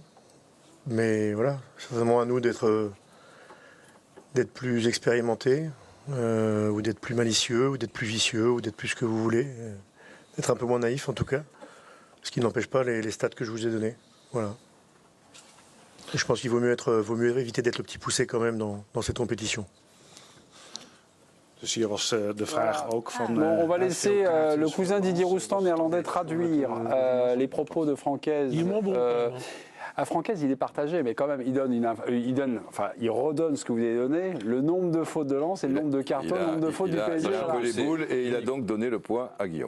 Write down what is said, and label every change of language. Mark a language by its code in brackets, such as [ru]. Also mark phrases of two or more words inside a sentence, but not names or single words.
[fr] Mais voilà, c'est vraiment à nous d'être plus expérimentés, ou d'être plus malicieux, ou d'être plus vicieux, ou d'être plus ce que vous voulez. D'être un peu moins naïf en tout cas. Ce qui n'empêche pas les stats que je vous ai donnés. Voilà. Et je pense qu'il vaut mieux éviter d'être le petit poussé quand même dans cette compétition. [nl] Dus hier was de vraag ook van... [fr] Bon, on va laisser le cousin Didier Roustan néerlandais traduire les propos de Francaise. Il est moins bon. À Francaise, il est partagé, mais quand même, il redonne ce que vous avez donné, le nombre de fautes de lance et le nombre de cartons, le nombre de fautes du PSG. Il a un peu les boules et il a donc donné le point à Guillaume.